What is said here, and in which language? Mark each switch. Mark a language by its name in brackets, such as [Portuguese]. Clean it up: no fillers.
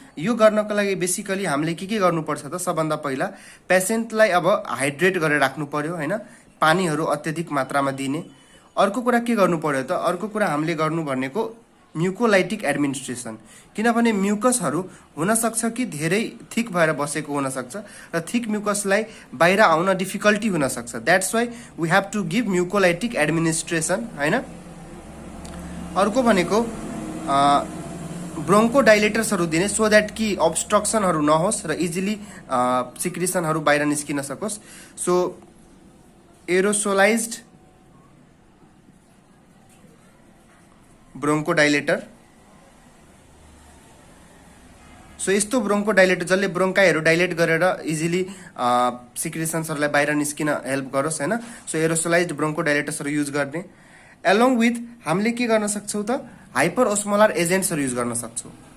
[Nepali] यो गर्नको लागि बेसिकली हामीले के गर्नुपर्छ त, सबभन्दा पहिला पेसेन्टलाई अब हाइड्रेट गरेर राख्नु पर्यो हैन, पानीहरू अत्यधिक मात्रामा दिने। अर्को कुरा के गर्नु पर्यो त, अर्को कुरा हामीले गर्नु भनेको म्युकोलाइटिक एडमिनिस्ट्रेसन, किनभने म्युकसहरू हुन सक्छ कि धेरै थिक भएर बसेको हुन सक्छ र थिक म्युकसलाई बाहिर आउन डिफिकल्टी हुन सक्छ। [English] That's why we have to give mucolytic administration हैन। [Nepali] अर्को भनेको ब्रोन्को डाइलेटर्सहरू दिने, [English] so that [Nepali] कि अब्स्ट्रक्सनहरू नहोस् र इजिली सिक्रिसनहरू बाहिर निस्किन सकोस्। [English] So aerosolised bronchodilator. [Nepali] सो यस्तो ब्रोन्कोडाइलेटर जसले ब्रोन्काइहरू डाइलेट गरेर इजिली सिक्रिसन्सहरूलाई बाहिर निस्किन हेल्प गरोस् हैन। सो एरोसोलाइज्ड ब्रोन्कोडाइलेटर्सहरू युज गर्ने। एलोङ विथ हामीले के गर्न सक्छौँ त, हाइपर ओस्मोलार एजेन्ट्सहरू युज गर्न सक्छौँ।